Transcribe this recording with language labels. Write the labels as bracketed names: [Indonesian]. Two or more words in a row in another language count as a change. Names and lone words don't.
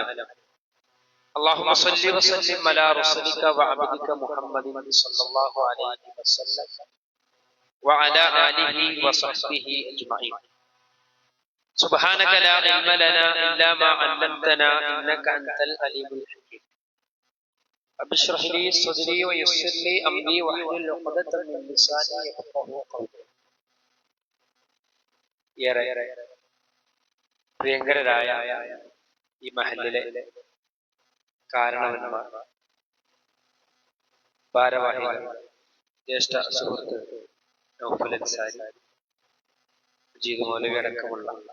[Arabic] اللهم صل وسلم على رسولك وعبدك محمد صلى الله عليه وسلم وعلى آله وصحبه أجمعين. سبحانك لا علم لنا إلا ما علمتنا إنك أنت العليم الحكيم. رب اشرح لي صدري ويسر لي أمري واحلل عقدة من لساني يفقهوا قولي. [Malayalam] പ്രിയങ്കരായ ഈ മഹല്ലിലെ കാരണവന്മാർ, ഭാരവാഹികൾ, ജ്യേഷ്ഠ സുഹൃത്ത് നൗഫൽ അൻസാരി, മജീദ് മൗലവി അടക്കമുള്ള